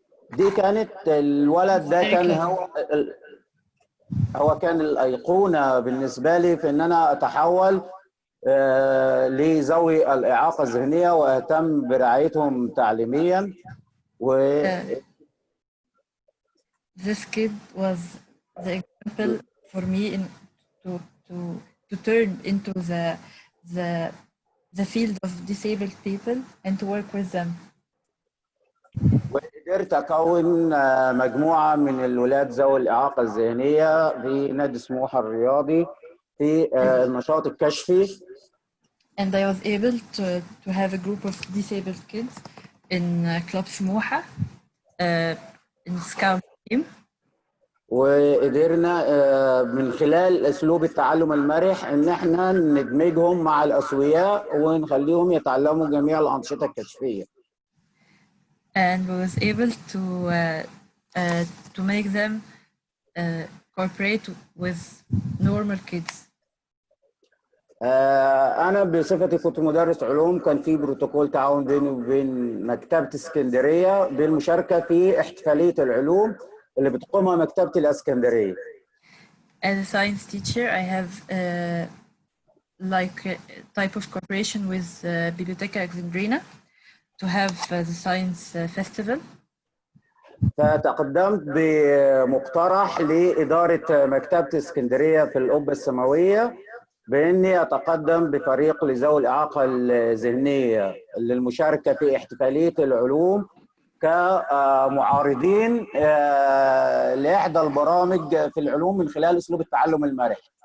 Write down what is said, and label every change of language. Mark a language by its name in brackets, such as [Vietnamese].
[Arabic] دي كانت الولد ده كان هو كان الأيقونة بالنسبة لي في إن أنا أتحول لذوي الإعاقة الذهنية وأهتم برعايتهم تعليميا. [English] This kid was the example for me to turn into the field of disabled people and to work with them. [Arabic] وقدرت أكون مجموعة من الولاد ذوي الإعاقة الذهنية في نادي سموحة الرياضي في النشاط الكشفي. [English] And I was able to have a group of disabled kids in Club Smouha in Scout team. [Arabic] وقدرنا من خلال أسلوب التعلم المرح إن إحنا ندمجهم مع الأسوياء ونخليهم يتعلموا جميع الأنشطة الكشفية. [English] And we was able to make them cooperate with normal kids. [Arabic] أنا بصفتي كنت مدرس علوم، كان في بروتوكول تعاون بيني وبين مكتبة اسكندرية بالمشاركة في احتفالية العلوم اللي بتقومها مكتبة الاسكندرية. [English] As a science teacher, I have like a type of cooperation with Biblioteca Alexandrina to have the science festival. [Arabic] فتقدمت بمقترح لإدارة مكتبة اسكندرية في القبة السماوية بإني أتقدم بفريق لذوي الإعاقة الذهنية للمشاركة في احتفالية العلوم كمعارضين لإحدى البرامج في العلوم من خلال أسلوب التعلم المرح.